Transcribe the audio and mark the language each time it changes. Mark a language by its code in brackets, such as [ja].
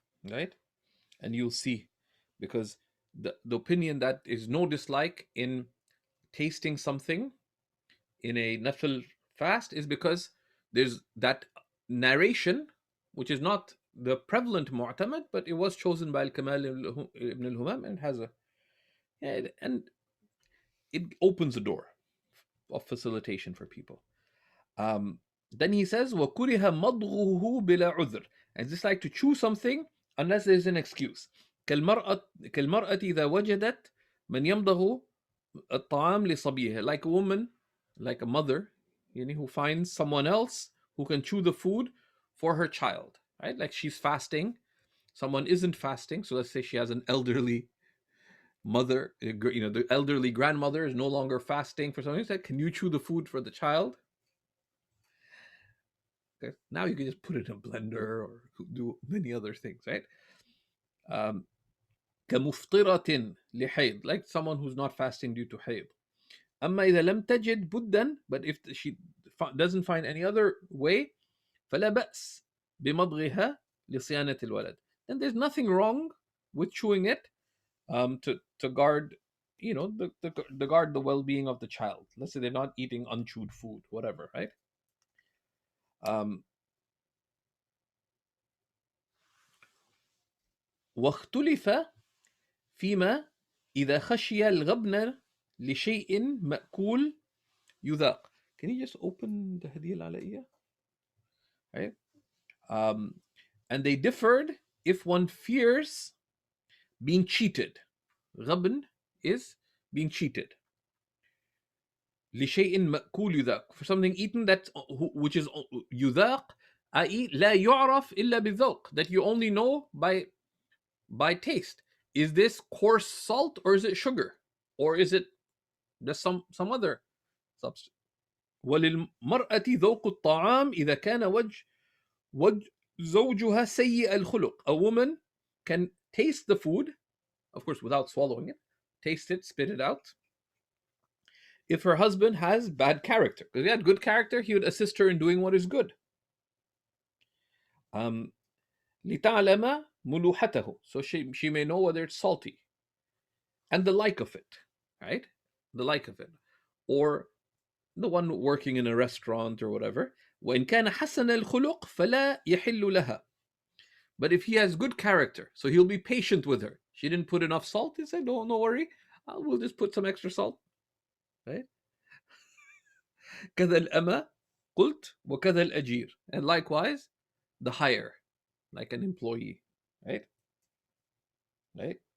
[en] Right? And you'll see, because the opinion that is no dislike in tasting something in a nafil fast is because there's that narration, which is not the prevalent mu'tamad, but it was chosen by Al-Kamal ibn al-Humam and has and it opens a door of facilitation for people. Then he says, [ar] وَكُرِهَ مَضْغُهُ بِلَا عُذْرٍ. [en] And it's just like to chew something unless there's an excuse. [ar] كالمرأة إذا وجدت من يمضغ الطعام لصبيها. [en] Like a woman, like a mother, who finds someone else who can chew the food for her child, right? Like she's fasting, someone isn't fasting, so let's say she has an elderly mother, the elderly grandmother is no longer fasting for something. He said, can you chew the food for the child? Okay. Now you can just put it in a blender or do many other things, right? Um, [ar] كمفطرة لحيض, [en] like someone who's not fasting due to hayd. [ar] أما إذا لم تجد بدا, [en] but if she doesn't find any other way, [ar] فلا بأس بمضغها لصيانة الولد. [en] Then there's nothing wrong with chewing it to guard, the guard the well-being of the child. Let's say they're not eating unchewed food, whatever, right? [ar] واختلف فيما إذا خشي الغبن لشيء مأكول يذاق. [en] Can you just open the هدية العلائية? Right? And they differed if one fears being cheated. غبن is being cheated. [ar] لشيء مأكول يذاق, [en] for something eaten that which is يذاق, i.e. [ar] لا يعرف إلا بالذوق, [en] that you only know by taste. Is this coarse salt or is it sugar? Or is it just some other substance? [ar] وللمرأة ذوق الطعام إذا كان وجه زوجها سيء الخلق. [en] A woman can taste the food, of course without swallowing it, taste it, spit it out, if her husband has bad character. Because if he had good character, he would assist her in doing what is good. [ar] لتعلم ملوحته, [en] so she may know whether it's salty, and the like of it, right? The like of it. Or the one working in a restaurant or whatever. [ar] وإن كان حسن الخلق فلا يحل لها. [en] But if he has good character, so he'll be patient with her. She didn't put enough salt. He said, no worry, we'll just put some extra salt, right? [ar] كذا الأمة قلت وكذا الأجير, [en] and likewise the hire, like an employee, right? Right?